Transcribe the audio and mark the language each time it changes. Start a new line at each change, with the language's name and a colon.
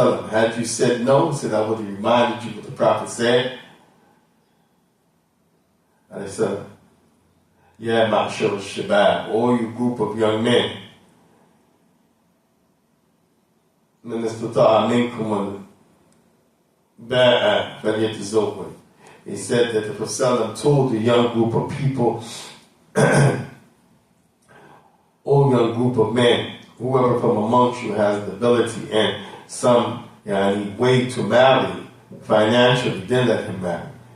English: Had you said no, he said, I would have reminded you what the Prophet said. And he said, yeah, ma'ashar al-shabab, or you group of young men,
Arabic: من استطاع منكم الباء فليتزوج.
English: He said that the Prophet told the young group of people, O young group of men, whoever from amongst you has the ability and some way to marry financially, then let him marry.